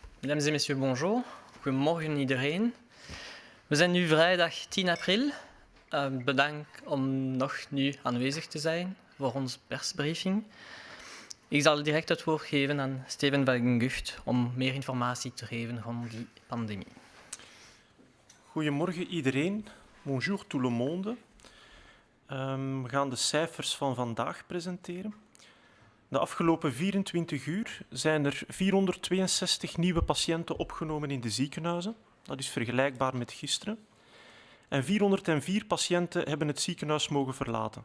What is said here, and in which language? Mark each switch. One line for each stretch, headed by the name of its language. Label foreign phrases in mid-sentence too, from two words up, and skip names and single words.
French: Mesdames et messieurs, bonjour.
Dutch: Goedemorgen iedereen. We zijn nu vrijdag 10 april. Bedankt om nog nu aanwezig te zijn voor onze persbriefing. Ik zal direct het woord geven aan Steven van Gucht om meer informatie te geven rond die pandemie. Goedemorgen iedereen.
French: Bonjour tout le monde.
Dutch: We gaan de cijfers van vandaag presenteren. De afgelopen 24 uur zijn er 462 nieuwe patiënten opgenomen in de ziekenhuizen. Dat is vergelijkbaar met gisteren. En 404 patiënten hebben het ziekenhuis mogen verlaten.